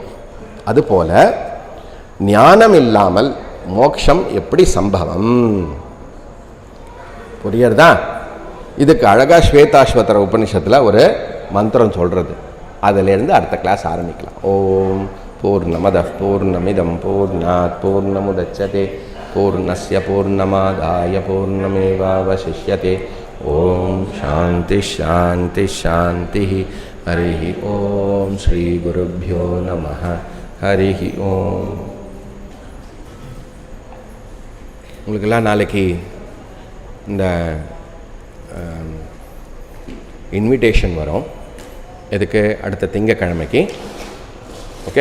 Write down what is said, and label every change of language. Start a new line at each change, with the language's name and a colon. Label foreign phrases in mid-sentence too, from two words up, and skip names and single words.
Tamil: அதுபோல ஞானம் இல்லாமல் மோட்சம் எப்படி சம்பவம்? புரியுறதா? இதுக்கு அழகா ஸ்வேதாஸ்வதர உபனிஷத்துல ஒரு மந்திரம் சொல்றது. அதிலிருந்து அடுத்த கிளாஸ் ஆரம்பிக்கலாம்.
Sanskrit: ओम् पूर्णमद पूर्णमिदम् पूर्णात् पूर्णमुदच्यते पूर्णस्य पूर्णमादाय पूर्णमेवावशिष्यते. ओम् शान्ति शान्ति शान्ति. हरि ओम् श्री गुरुभ्यो नमः. हरि ओम्.
Tamil: உங்களுக்கெல்லாம் நாளைக்கு இந்த இன்விடேஷன் வரும். இதுக்கு அடுத்த திங்கக்கிழமைக்கு. ஓகே.